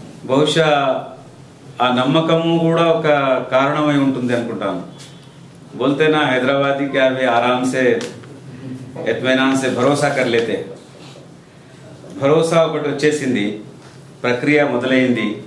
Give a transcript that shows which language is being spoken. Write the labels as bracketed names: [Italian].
[Telugu] బహుశా ఆ నమ్మకము కూడా ఒక కారణమై ఉంటుంది అనుకుంటాను. [Hindi] बोलते ना हैदराबादी क्या भी आराम से इत्मीनान से भरोसा कर लेते. [Telugu] భరోసా ఒకటి వచ్చేసింది, ప్రక్రియ మొదలైంది.